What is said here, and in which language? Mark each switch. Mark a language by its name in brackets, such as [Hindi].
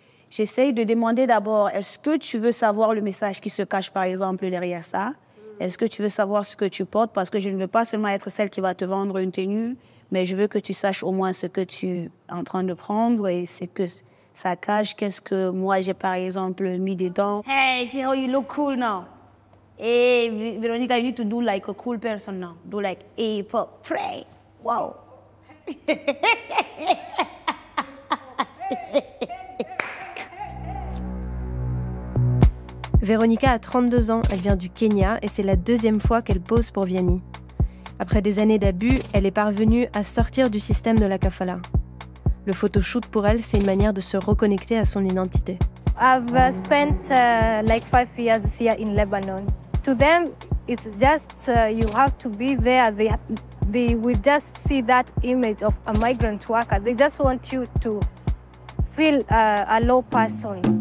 [French] J'essaye de demander d'abord, est-ce que tu veux savoir le message qui se cache, par exemple, derrière ça? Est-ce que tu veux savoir ce que tu portes? Parce que je ne veux pas seulement être celle qui va te vendre une tenue, mais je veux que tu saches au moins ce que tu es en train de prendre et ce que ça cache. Qu'est-ce que moi, j'ai par exemple mis dedans? [English] Hey, see how you look cool now. Hey, Veronica, you need to do like a cool person now. Do like, hey, pray. Wow. [French] Véronica a 32 ans, elle vient du Kenya et c'est la 2e fois qu'elle pose pour Vianney. Après des années d'abus, elle est parvenue à sortir du système de la kafala. Le photoshoot pour elle, c'est une manière de se reconnecter à son identité. [English] I've spent like 5 years here in Lebanon. To them, it's just you have to be there. They will just see that image of a migrant worker. They just want you to feel a low person.